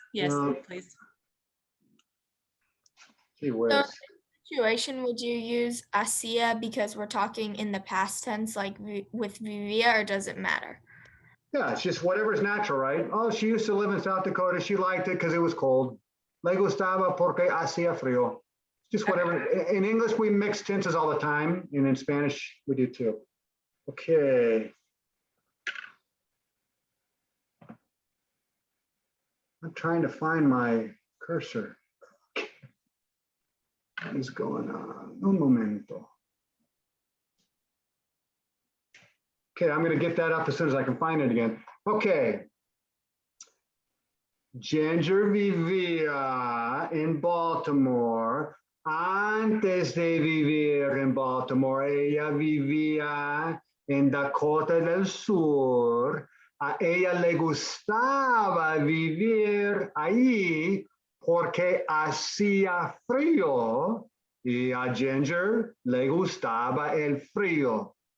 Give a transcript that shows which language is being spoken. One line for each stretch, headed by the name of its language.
English: Yes, please. Gee So whiz. in this situation, would you use hacía because we're talking in the past tense, like with vivía, or does it matter? Yeah, it's just whatever's natural, right? Oh, she used to live in South Dakota. She liked it because it was cold.
Spanish: Le gustaba porque hacía frío.
English: Just whatever. In English, we mix tenses all the time, and in Spanish, we do too. Okay. I'm trying to find my cursor. What is going on?
Spanish: Un momento.
English: Okay, I'm going to get that up as soon as I can find it again. Okay.
Spanish: Ginger vivía en Baltimore. Antes de vivir en Baltimore, ella vivía en Dakota del Sur. A ella le gustaba vivir ahí porque hacía frío y a Ginger le gustaba el frío.